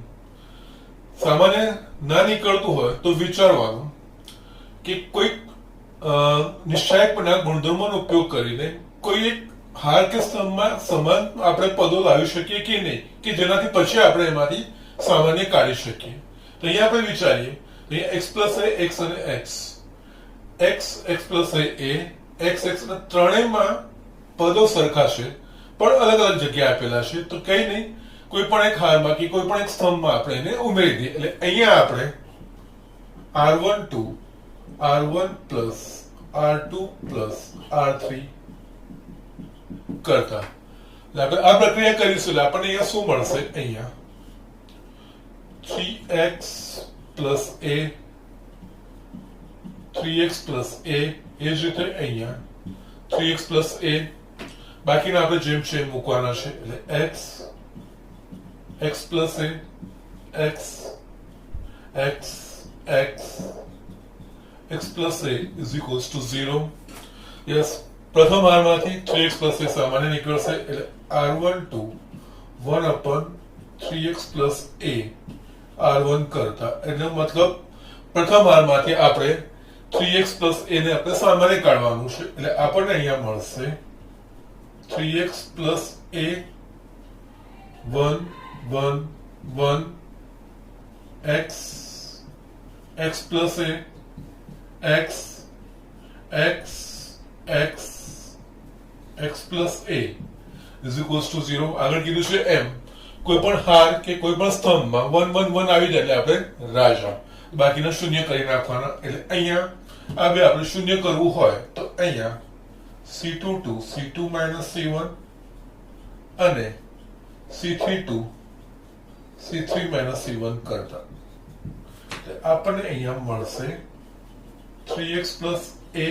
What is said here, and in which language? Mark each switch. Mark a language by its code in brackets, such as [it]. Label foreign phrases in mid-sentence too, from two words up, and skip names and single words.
[gu] સામાન્ય ના નીકળતું હોય તો વિચારવાનું કે કોઈ નિશ્ચયાંકના ગુણધર્મોનો ઉપયોગ કરીને કોઈ એક હાર કે સ્તંભમાં સમાન આપણે પદો લાવી શકીએ કે નહીં કે જેનાથી પછી આપણે એમાંથી સામાન્ય કાઢી શકીએ. તો અહીંયા આપણે વિચારીએ અહીંયા [en] x plus a x [gu] અને [en] x plus a x [gu] અને ત્રણેયમાં પદો સરખા છે પણ અલગ અલગ જગ્યાએ આપેલા છે. તો કઈ નહીં, કોઈ પણ એક હારમાં કે કોઈ પણ એક સ્તંભમાં આપણે એને ઉમેરી દઈએ. એટલે અહીંયા આપણે [en] r12 r1 plus r2 plus r3 [gu] કરતા આપણે આ પ્રક્રિયા કરીશું એટલે આપણને અહીંયા શું મળશે? અહીંયા [en] 3x plus a 3x plus a [gu] એ જ રીતે અહીંયા [en] 3x plus a [gu] બાકીના આપણે જેમ છે મૂકવાના છે. [en] એટલે x plus a x plus a is equals to 0. yes, [gu] પ્રથમ હારમાંથી [en] 3x plus a [gu] સામાન્ય નીકળશે એટલે [en] r12 1 upon 3x plus a r1 [gu] કરતા એટલે મતલબ પ્રથમ હારમાંથી આપણે [en] 3x plus a [gu] ને આપણે સામાન્ય કાઢવાનું છે. એટલે આપણને અહીંયા મળશે [en] 3x plus a 1 1 1 x plus a x plus a is equals to 0. [gu] આગળ કીધું છે એમ કોઈ પણ હાર કે કોઈ પણ સ્તંભમાં 1 1 1 આવી જાય એટલે આપણે રાજા, બાકીના શૂન્ય કરી નાખવાના. એટલે અહીંયા આ બે આપણે શૂન્ય કરવું હોય તો અહીંયા C22 C2 - C1 અને C32 C3 - C1 કરતા આપણને અહીંયા મળશે 3x + a.